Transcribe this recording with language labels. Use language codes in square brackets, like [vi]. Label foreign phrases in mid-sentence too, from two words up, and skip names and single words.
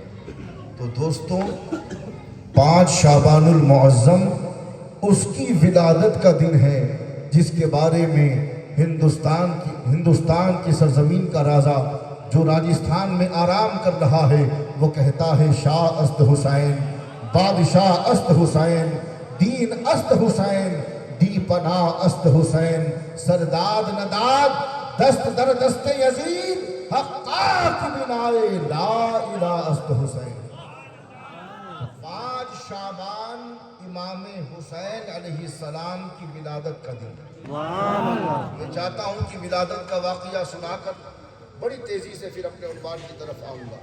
[ur] تو دوستوں 5 شعبان المعظم اس کی ولادت کا دن ہے جس کے بارے میں ہندوستان کی سرزمین کا راجا جو راجستھان میں آرام کر رہا ہے وہ کہتا ہے [fa] شاہ است حسین، بادشاہ است حسین، دین است حسین، دی پناہ است حسین، سرداد نداد دست در دست یزید حقاق بنائے لا الہ است حسین۔ [ur] 5 شعبان امام حسین علیہ السلام کی ولادت کا دن ہے۔ میں چاہتا ہوں کہ ولادت کا واقعہ سنا کر بڑی تیزی سے پھر اپنے عنوان کی طرف آؤں گا۔